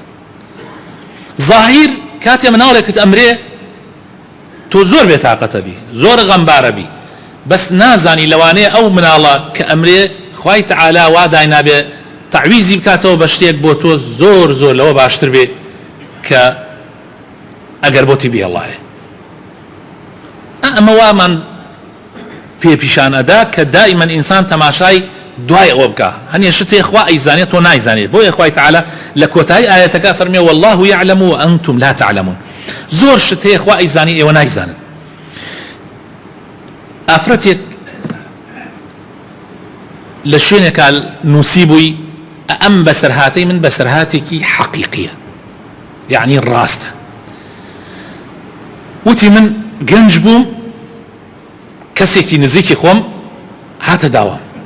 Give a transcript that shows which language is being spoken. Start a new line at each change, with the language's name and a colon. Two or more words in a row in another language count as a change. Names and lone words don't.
Central Kurdish: زاهیر کاتێ مناڵێکت ئەمرێ تۆ زۆر بێتاقەتە بی زۆر غەمبارە بی بەس نازانی لەوانەیە ئەو مناڵە کە ئەمرێ خوای تەعالە وا داینابێ تعویزی بکاتەوە بە شتێک بۆ تۆ زۆر زۆر لەوە باشتر بێ کە ئەگەر بۆتی بێڵایە. ئەمە وامان پێ پیشان ئەدا کە دائیمەن ئینسان تەماشای دوای ئەوە بکە هەنێ شتێ خوا ئەیزانێت تۆ نایزانێت بۆیە خوای تەعالە لە کۆتایی ئاەتەکە فەرمێ
Arabic: والله يعلم وأنتم لا تعلمون
Central Kurdish: زۆر شت هەیە خوا ئەیزانی ئێوە نایزانن. ئافرەتێک لە شوێنێکە نووسی بووی ئەم بەسەرهاتەی من بەسەرهاتێکی حەقیقیە یعنی ڕاستە وتی من گەنج بووم کەسێکی نزیکی خۆم هاتە داوام